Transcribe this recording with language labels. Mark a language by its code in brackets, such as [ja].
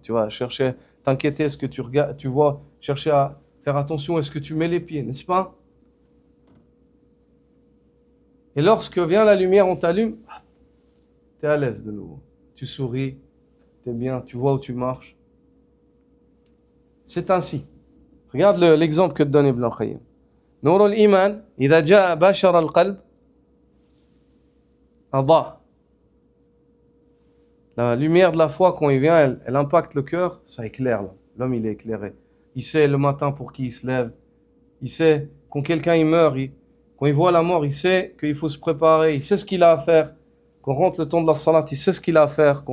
[fr] Tu vas chercher, t'inquiéter, est-ce que tu regardes, tu vois, chercher à faire attention, est-ce que tu mets les pieds, n'est-ce pas? Et lorsque vient la lumière, on t'allume, tu es à l'aise de nouveau. Tu souris, tu es bien, tu vois où tu marches. C'est ainsi. Regarde l'exemple que te donne Ibn al-Qayyim. [ar] نور الإيمان إذا جاء باشر القلب أضاء. [fr] La lumière de la foi, quand il vient, elle impacte le cœur, ça éclaire l'homme. L'homme, il est éclairé. Il sait le matin pour qui il se lève. Il sait quand quelqu'un il meurt, quand il voit la mort, il sait qu'il faut se préparer. Il sait ce qu'il a à faire. Quand rentre le temps de la salat, il sait ce qu'il a à faire.